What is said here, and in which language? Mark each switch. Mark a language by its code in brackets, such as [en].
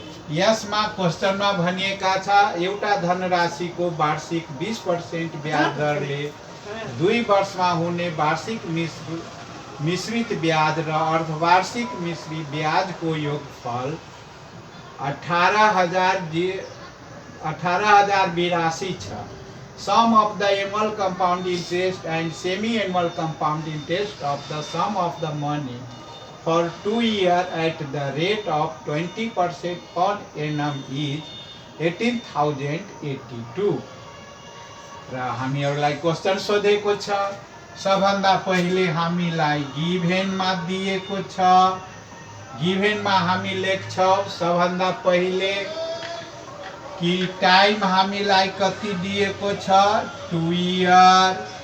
[ne] यसमा क्वेसनमा भनिएका छ, एउटा धनराशिको वार्षिक 20% ब्याज दरले 2 वर्षमा हुने वार्षिक मिश्रित ब्याज र अर्धवार्षिक मिश्रित ब्याजको योगफल 18,082 छ। [en] Sum of the annual compound interest and semi-annual compound interest of the sum of the money for 2 years at the rate of 20% per annum is 18,082। [ne] र हामीहरूलाई क्वेसन सोधेको छ। सबभन्दा पहिले हामीलाई गिभेनमा दिएको छ। गिभेनमा हामी लेख्छौँ सबभन्दा पहिले कि टाइम हामीलाई कति दिएको छ, 2 इयर।